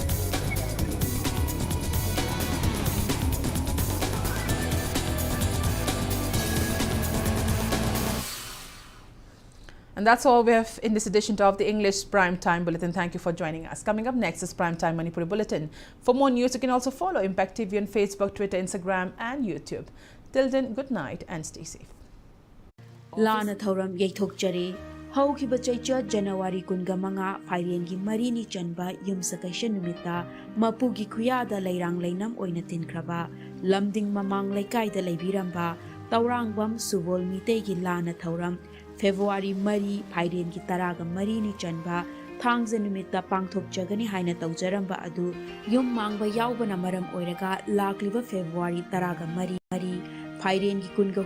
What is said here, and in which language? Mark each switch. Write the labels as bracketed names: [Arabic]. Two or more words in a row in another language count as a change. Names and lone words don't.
[English] And that's all we have in this edition of the English Prime Time Bulletin. Thank you for joining us. Coming up next is Prime Time Manipur Bulletin. For more news, you can also follow Impact TV on Facebook, Twitter, Instagram and YouTube. Till then, good night and stay safe. [Manipuri] Lana Thoram Yaitok Jari, How Kibacha January Kungamanga, Firengi Marini Chanba, Yumsakashan Numita, Mapugi Kuyada Lairang Lainam Oinatin Kraba, lamding mamang laikai da leibiramba Taurangbam Subol Mitegi Lana Thauram February Mari Phaiden ki taraga Mari ni chanba Thangja numita pangthok jagani haina tawjaramba adu yum mangba yaubana maram oiraga lakliba February taraga Mari Phaiden ki kunga